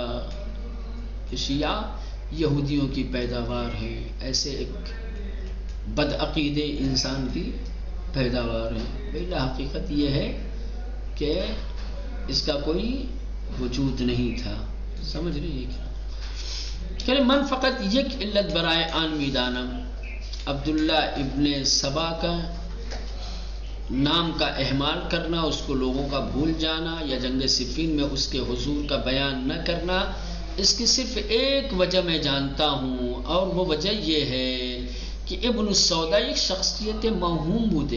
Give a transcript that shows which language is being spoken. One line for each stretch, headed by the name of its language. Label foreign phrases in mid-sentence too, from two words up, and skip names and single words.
Urdu: کہ شیعہ یہودیوں کی پیداوار ہے، ایسے ایک بدعقیدے انسان کی پیداوار ہے. پہلا حقیقت یہ ہے کہ اس کا کوئی وجود نہیں تھا. سمجھ رہے ہیں؟
Persian: کہ من فقط یک علت برائے آن میدانم،
Urdu: عبداللہ ابن سبا کا نام کا اہمال کرنا، اس کو لوگوں کا بھول جانا، یا جنگ صفین میں اس کے حضور کا بیان نہ کرنا، اس کی صرف ایک وجہ میں جانتا ہوں، اور وہ وجہ یہ ہے کہ ابن السودا ایک
Persian: شخصیت موہوم بوده.